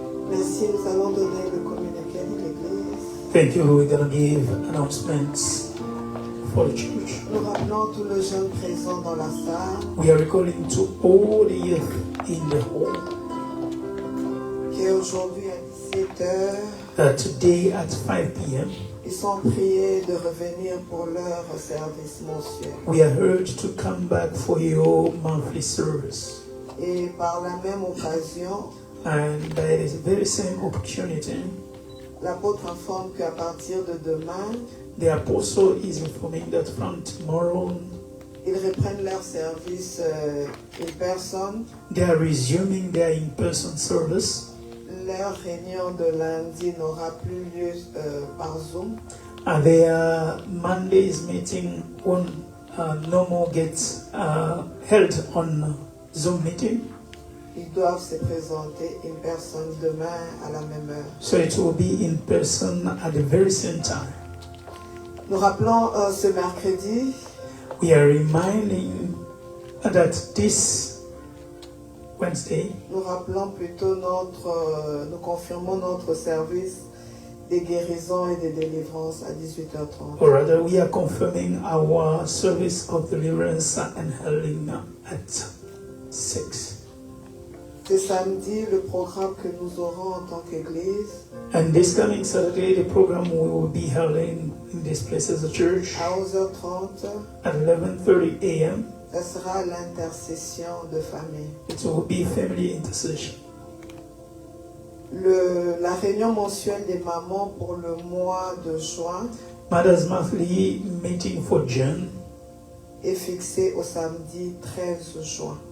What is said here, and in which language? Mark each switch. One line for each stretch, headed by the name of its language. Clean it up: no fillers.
French: Merci, nous allons donner le communiqué de l'Église.
English: Thank you. We're going to give announcements for the church.
French: Nous rappelons tous les jeunes présents dans la salle
English: We are recalling to all the youth in the hall
French: qu'aujourd'hui à 17h,
English: that today at 5 p.m.
French: ils sont priés de revenir pour leur service mensuel.
English: we are urged to come back for your monthly service.
French: Et par la même occasion,
English: And by the very same opportunity,
French: L'apôtre informe qu'à partir de demain,
English: the apostle is informing that from tomorrow
French: ils reprennent leur service
English: in person. they are resuming their in-person service.
French: Leur réunion de lundi n'aura plus lieu par Zoom.
English: Their Monday's meeting won't no more get held on Zoom meeting.
French: Ils doivent se présenter
English: in person
French: demain à la même heure.
English: So it will be in person at the very same time.
French: Nous rappelons ce mercredi
English: We are reminding that this Wednesday,
French: nous rappelons plutôt nous confirmons notre service des guérisons et des délivrances à 18h30.
English: or rather, we are confirming our service of deliverance and healing at 6.
French: C'est samedi le programme que nous aurons en tant qu'Église
English: And this coming Saturday, the program we will be holding in this place as a church
French: à 11h30.
English: at 11:30 a.m.
French: Ça sera l'intercession de famille.
English: It will be family intercession.
French: La réunion mensuelle des mamans pour le mois de juin
English: Mother's monthly meeting for June
French: est fixée au samedi 13 juin.